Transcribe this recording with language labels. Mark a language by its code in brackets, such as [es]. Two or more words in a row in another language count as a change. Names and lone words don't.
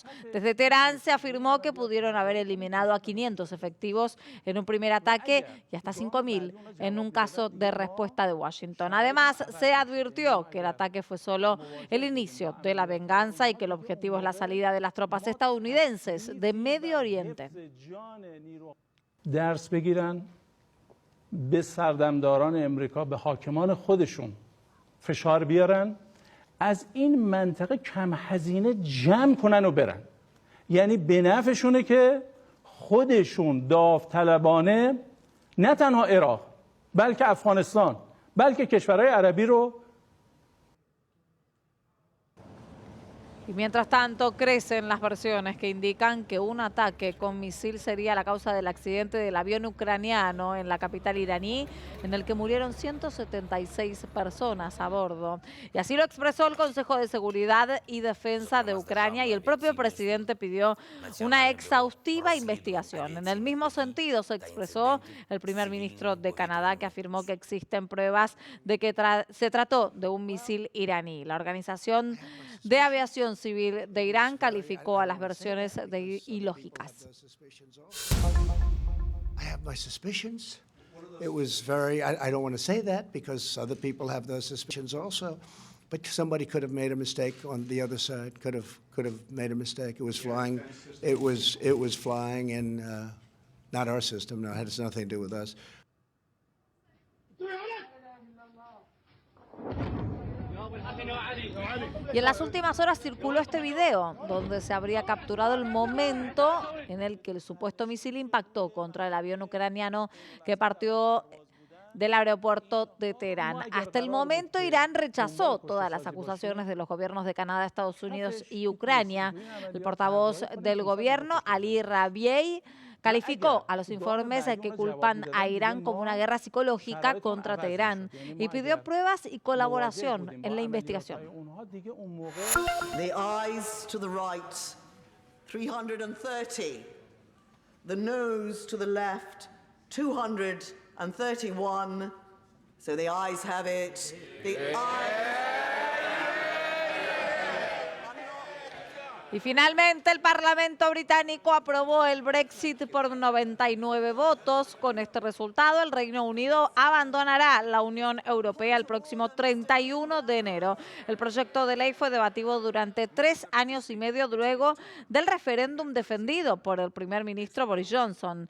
[es] Desde Teherán se afirmó que pudieron haber eliminado a 500 efectivos en un primer ataque y hasta 5.000 en un caso de respuesta de Washington. Además, se advirtió que el ataque fue solo el inicio de la venganza y que el objetivo es la salida de las tropas estadounidenses de Medio Oriente. [fa] درس بگیرن به سردمداران امریکا، به حاکمان خودشون فشار بیارن، از این منطقه کم هزینه جمع کنن و برن. یعنی به نفعشونه که خودشون داوطلبانه نه تنها عراق بلکه افغانستان بلکه کشورهای عربی رو. [es] Y mientras tanto, crecen las versiones que indican que un ataque con misil sería la causa del accidente del avión ucraniano en la capital iraní, en el que murieron 176 personas a bordo. Y así lo expresó el Consejo de Seguridad y Defensa de Ucrania, y el propio presidente pidió una exhaustiva investigación. En el mismo sentido se expresó el primer ministro de Canadá, que afirmó que existen pruebas de que se trató de un misil iraní. La Organización de Aviación Civil de Irán calificó a las versiones de ilógicas. [en] I have my suspicions. It was very, I don't want to say that because other people have those suspicions also, but somebody could have made a mistake on the other side, could have made a mistake. It was flying in not our system, no, it has nothing to do with us. [es] Y en las últimas horas circuló este video donde se habría capturado el momento en el que el supuesto misil impactó contra el avión ucraniano que partió del aeropuerto de Teherán. Hasta el momento, Irán rechazó todas las acusaciones de los gobiernos de Canadá, Estados Unidos y Ucrania. El portavoz del gobierno, Ali Rabiei, calificó a los informes que culpan a Irán como una guerra psicológica contra Teherán y pidió pruebas y colaboración en la investigación. [en] The eyes to the right, 330. The nose to the left, 231. So the eyes have it. The eyes... [es] Y finalmente el Parlamento británico aprobó el Brexit por 99 votos. Con este resultado, el Reino Unido abandonará la Unión Europea el próximo 31 de enero. El proyecto de ley fue debatido durante 3 años y medio luego del referéndum defendido por el primer ministro Boris Johnson.